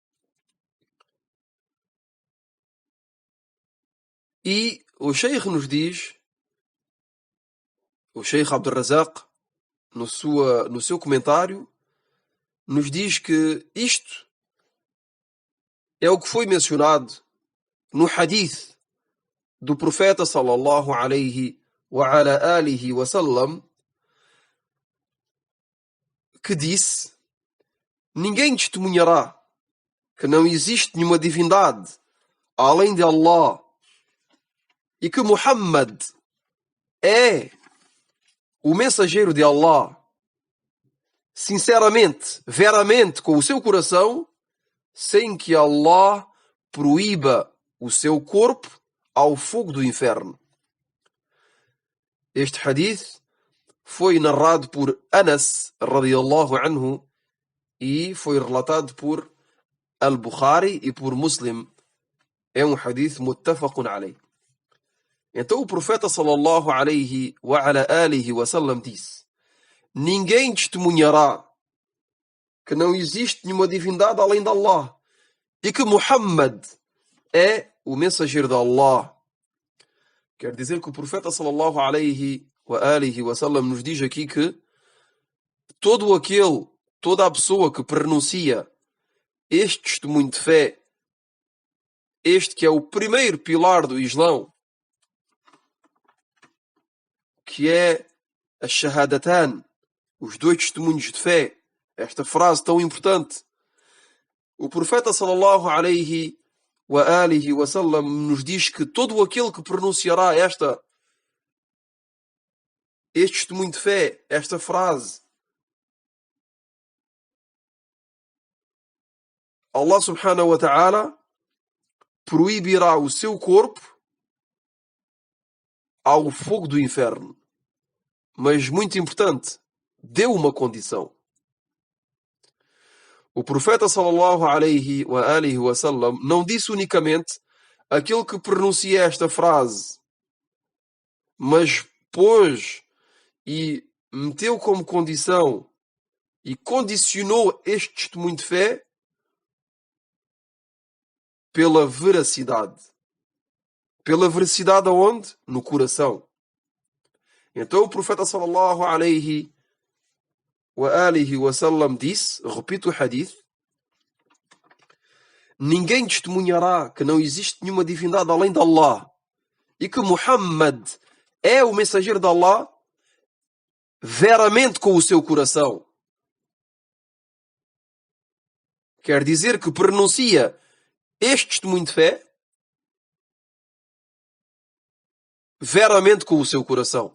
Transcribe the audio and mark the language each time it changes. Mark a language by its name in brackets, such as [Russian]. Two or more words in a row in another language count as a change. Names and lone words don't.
[Portuguese] E o Sheikh nos diz, o Sheikh Abdul Razak, no seu comentário, nos diz que isto é o que foi mencionado no hadith do profeta [Arabic] صلى الله عليه وعلى آله وسلم, [Portuguese] que disse: ninguém testemunhará que não existe nenhuma divindade além de Allah e que Muhammad é o mensageiro de Allah sinceramente, veramente, com o seu coração, sem que Allah proíba o seu corpo ao fogo do inferno. Este hadith foi narrado por Anas [Arabic] رضي الله عنه [Portuguese] e foi relatado por Al-Bukhari e por Muslim. É um hadith [Arabic] متفق عليه. [Portuguese] Então o profeta [Arabic] صلى الله عليه وعلى آله وسلم [Portuguese] disse: ninguém testemunhará que não existe nenhuma divindade além de Allah e que Muhammad é o mensageiro de Allah. Quer dizer que o profeta [Arabic] صلى الله عليه وآله وسلم [Portuguese] nos diz aqui que toda a pessoa que pronuncia este testemunho de fé, este que é o primeiro pilar do Islão, que é a shahadatan, os dois testemunhos de fé, esta frase tão importante. O profeta [Arabic] صلى الله عليه وآله وسلم [Portuguese] nos diz que todo aquele que pronunciará este testemunho de fé, esta frase, Allah [Arabic] سبحانه وتعالى [Portuguese] proibirá o seu corpo ao fogo do inferno. Mas muito importante, deu uma condição. O profeta [Arabic] صلى الله عليه وآله وسلم [Portuguese] não disse unicamente aquele que pronuncia esta frase, mas pôs e meteu como condição e condicionou este testemunho de fé pela veracidade. Pela veracidade aonde? No coração. Então o profeta [Arabic] صلى الله عليه وآله وسلم [Portuguese] disse, repito o hadith: ninguém testemunhará que não existe nenhuma divindade além de Allah e que Muhammad é o mensageiro de Allah veramente com o seu coração. Quer dizer que pronuncia este testemunho de fé veramente com o seu coração.